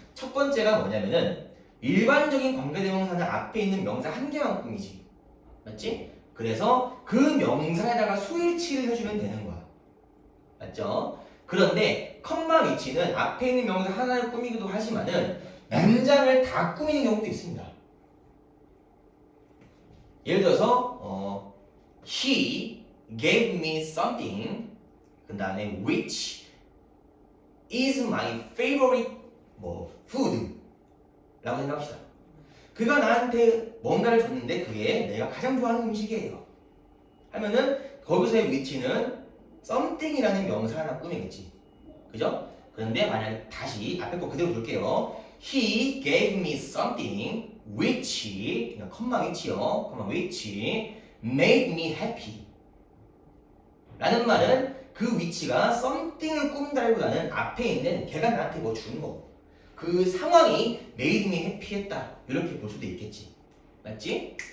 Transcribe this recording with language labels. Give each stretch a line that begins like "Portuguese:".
Korean: 첫 번째가 뭐냐면은 일반적인 관계대명사는 앞에 있는 명사 한 개만 꾸미지, 맞지? 그래서 그 명사에다가 수일치를 해주면 되는 거야, 맞죠? 그런데 컴마 위치는 앞에 있는 명사 하나를 꾸미기도 하지만은 문장을 다 꾸미는 경우도 있습니다. 예를 들어서
English: He gave me something
Korean: 그 다음에
English: which is my favorite food
Korean: 라고 생각합시다. 그가 나한테 뭔가를 줬는데 그게 내가 가장 좋아하는 음식이에요 하면은 거기서의 which는 something이라는 명사 하나 꾸미겠지, 그죠? 그런데 만약에 다시 앞에 거 그대로 볼게요.
English: He gave me something which
Korean: 그냥 컴마 which요, 컴마
English: which made me happy
Korean: 라는 말은 그 위치가 something을 꾸민다기보다는 앞에 있는 걔가 나한테 뭐 준 거, 그 상황이 made me happy 했다 이렇게 볼 수도 있겠지, 맞지?